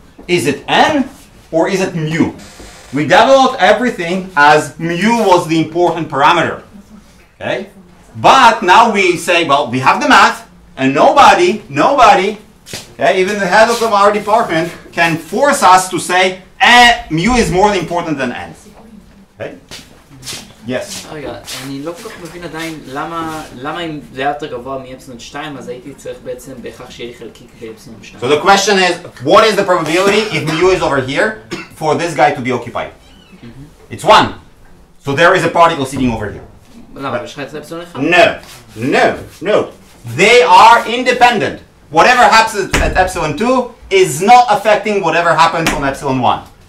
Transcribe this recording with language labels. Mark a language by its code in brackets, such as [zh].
[en] Is it n or is it mu? We developed everything as mu was the important parameter. Okay? But now we say, well, we have the math, and nobody, okay, even the head of our department can force us to say mu is more important than n. Okay? Yes. [he] רגע, אני לא כל כך מבין עדיין למה אם זה היה יותר גבוה מאפסילון 2, אז הייתי צריך בעצם בהכרח שיהיה לי חלקיק באפסילון 2. [en] So the question is, what is the probability if mu is over here for this guy to be occupied? It's 1. So there is a particle sitting over here. [he] למה? יש לך את אפסילון 1? [en] No. They are independent. Whatever happens at epsilon 2 is not affecting whatever happens on epsilon 1.